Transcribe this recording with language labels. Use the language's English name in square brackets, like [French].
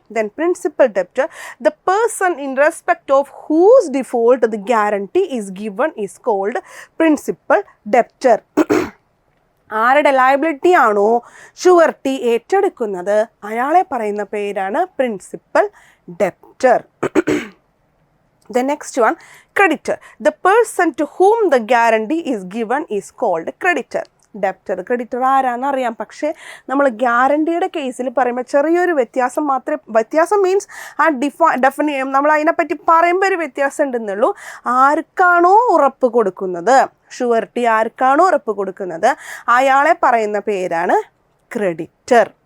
[English] Then principal debtor, the person in respect of whose default the guarantee is given is called principal debtor. [Malayalam] ആരുടെ liability ആണോ surety ഏറ്റെടുക്കുന്നത് അയാളെ പറയുന്ന പേരാണ് principal debtor. [English] The next one, creditor. The person to whom the guarantee is given is called creditor. [Malayalam] Creditor ആരാന്ന് അറിയാം, പക്ഷേ നമ്മൾ ഗ്യാരണ്ടിയുടെ കേസിൽ പറയുമ്പോൾ ചെറിയൊരു വ്യത്യാസം മീൻസ് ആ നമ്മൾ അതിനെപ്പറ്റി പറയുമ്പോൾ ഒരു വ്യത്യാസം ഉണ്ടെന്നുള്ളൂ. ആർക്കാണോ ഉറപ്പ് കൊടുക്കുന്നത്, ഷുവർട്ടി ആർക്കാണോ ഉറപ്പ് കൊടുക്കുന്നത് അയാളെ പറയുന്ന പേരാണ് ക്രെഡിറ്റർ.